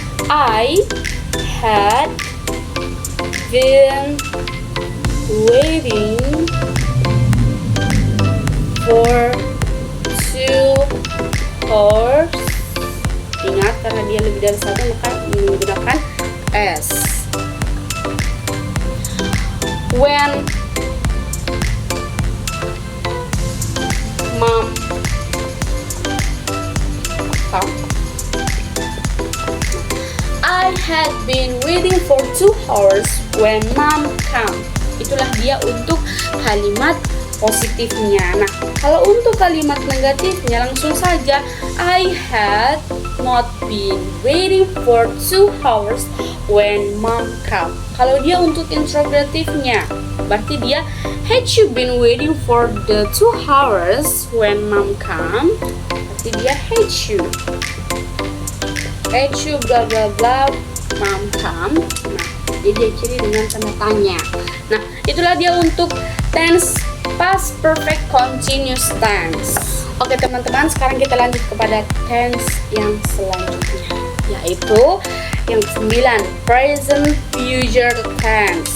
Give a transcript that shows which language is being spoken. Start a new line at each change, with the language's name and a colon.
English: I had been waiting for 2 hours.
Indonesian: Ingat, karena dia lebih dari 1 maka menggunakan S.
English: When mom come. I had been waiting for 2 hours when mom come.
Indonesian: Itulah dia untuk kalimat positifnya. Nah, kalau untuk kalimat negatifnya langsung saja
English: I had not been waiting for 2 hours when mom come.
Indonesian: Kalau dia untuk interrogatifnya berarti dia
English: had you been waiting for the 2 hours when mom come.
Indonesian: Berarti dia
English: had you bla bla bla mom come.
Indonesian: Nah, jadi dia ciri dengan tanda tanya. Nah, itulah dia untuk tense past perfect continuous tense. Oke teman-teman, sekarang kita lanjut kepada tense yang selanjutnya, yaitu yang ke-9, present future tense.